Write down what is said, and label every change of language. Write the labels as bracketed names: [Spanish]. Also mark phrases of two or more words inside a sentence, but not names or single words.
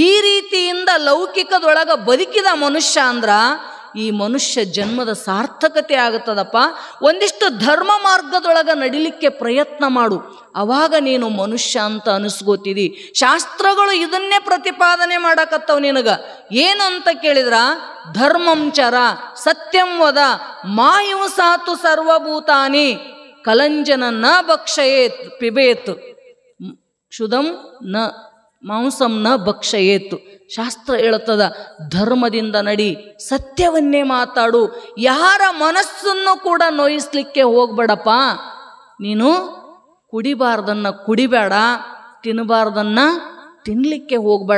[Kannada] ಈ ರೀತಿಯಿಂದ ಲೌಕಿಕದೊಳಗೆ ಬದುಕಿದ ಮನುಷ್ಯ ಅಂದ್ರ ಈ ಮನುಷ್ಯ ಜನ್ಮದ ಸಾರ್ಥಕತೆ ಆಗುತ್ತದಪ್ಪ. ಒಂದಿಷ್ಟು ಧರ್ಮ ಮಾರ್ಗದೊಳಗೆ ನಡಿಲಿಕ್ಕೆ ಪ್ರಯತ್ನ ಮಾಡು, ಅವಾಗ ನೀನು ಮನುಷ್ಯ ಅಂತ ಅನಿಸ್ಕೋತಿದಿ. ಶಾಸ್ತ್ರಗಳು ಇದನ್ನೇ ಪ್ರತಿಪಾದನೆ ಮಾಡಕತ್ತವ ನಿನಗ. ಏನು ಅಂತ ಕೇಳಿದ್ರ, [Sanskrit] ಧರ್ಮಂಚರ ಸತ್ಯಂ ವದ ಮಾಹಿಂಸಾತು ಸರ್ವಭೂತಾನಿ ಕಲಂಜನ ನ ಭಕ್ಷಯೇತ್ ಪಿಬೇತ್ ಕ್ಷುದಂ ನ ಮಾಂಸಂ ನ ಭಕ್ಷಯೇತ್. [Kannada] ಶಾಸ್ತ್ರ ಹೇಳುತ್ತದ, ಧರ್ಮದಿಂದ ನಡಿ, ಸತ್ಯವನ್ನೇ ಮಾತಾಡು, ಯಾರ ಮನಸ್ಸನ್ನು ಕೂಡ ನೋಯಿಸ್ಲಿಕ್ಕೆ ಹೋಗ್ಬೇಡಪ್ಪ. ನೀನು ಕುಡಿಬಾರ್ದನ್ನ ಕುಡಿಬೇಡ, ತಿನ್ನಬಾರ್ದನ್ನ ತಿನ್ನಲಿಕ್ಕೆ ಹೋಗ್ಬೇಡ.